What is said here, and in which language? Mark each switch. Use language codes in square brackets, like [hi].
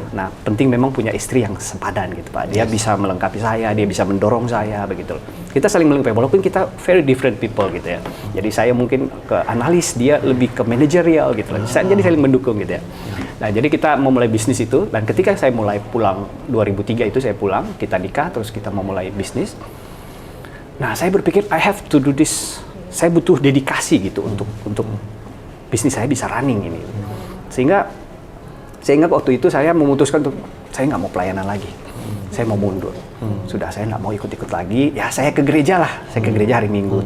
[id] Nah penting memang punya istri yang sepadan gitu Pak. Dia bisa melengkapi saya, dia bisa mendorong saya begitu loh. Kita saling melengkapi walaupun kita [en] very different people [id] gitu ya. Jadi saya mungkin ke analis, dia lebih ke manajerial gitu loh. Jadi saling mendukung gitu ya. Nah jadi kita mau mulai bisnis itu, dan ketika saya mulai pulang 2003 itu saya pulang, kita nikah, terus kita mau mulai bisnis. Nah saya berpikir [en] I have to do this. [id] Saya butuh dedikasi gitu untuk bisnis saya bisa running ini. Sehingga saya ingat waktu itu saya memutuskan untuk saya nggak mau pelayanan lagi. Saya mau mundur. Sudah saya nggak mau ikut-ikut lagi. Ya saya ke gereja lah. Saya ke gereja hari Minggu.